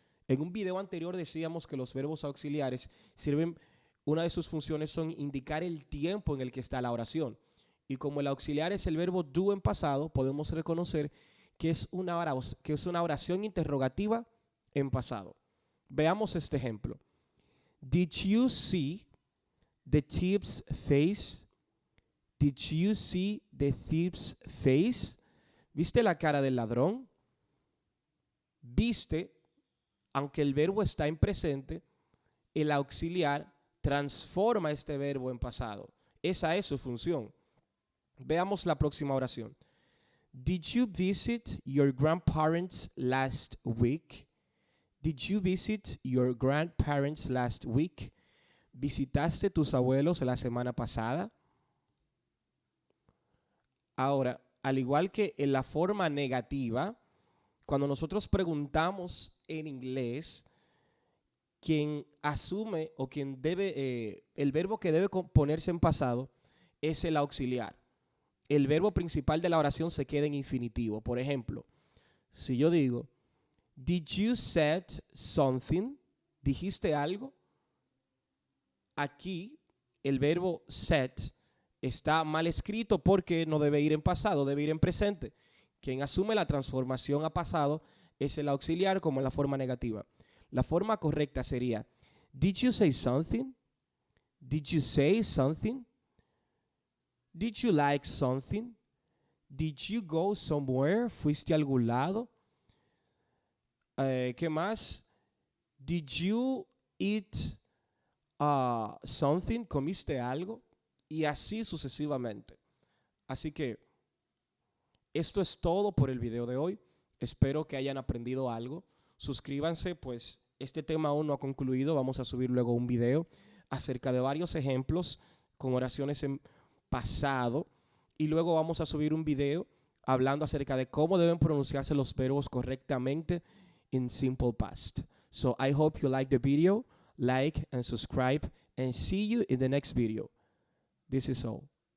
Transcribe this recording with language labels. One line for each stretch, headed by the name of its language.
Spanish: En un video anterior decíamos que los verbos auxiliares sirven, una de sus funciones son indicar el tiempo en el que está la oración. Y como el auxiliar es el verbo do en pasado, podemos reconocer que es una oración interrogativa en pasado. Veamos este ejemplo.
English: Did you see the thief's face? Did you see the thief's face?
Spanish: ¿Viste la cara del ladrón? Viste, aunque el verbo está en presente, el auxiliar transforma este verbo en pasado. Esa es su función. Veamos la próxima oración.
English: Did you visit your grandparents last week? Did you visit your grandparents last week?
Spanish: ¿Visitaste tus abuelos la semana pasada? Ahora, al igual que en la forma negativa, cuando nosotros preguntamos en inglés, quien asume o quien debe, el verbo que debe ponerse en pasado es el auxiliar. El verbo principal de la oración se queda en infinitivo. Por ejemplo, si yo digo,
English: did you said something?
Spanish: ¿Dijiste algo? Aquí el verbo said está mal escrito porque no debe ir en pasado, debe ir en presente. Quien asume la transformación a pasado es el auxiliar como en la forma negativa. La forma correcta sería,
English: did you say something? Did you say something? Did you like something? Did you go somewhere?
Spanish: ¿Fuiste a algún lado? ¿Qué más?
English: Did you eat something?
Spanish: ¿Comiste algo? Y así sucesivamente. Así que esto es todo por el video de hoy. Espero que hayan aprendido algo. Suscríbanse, pues este tema aún no ha concluido. Vamos a subir luego un video acerca de varios ejemplos con oraciones en pasado. Y luego vamos a subir un video hablando acerca de cómo deben pronunciarse los verbos correctamente
English: in simple past. So I hope you like the video. Like and subscribe and see you in the next video. This is all.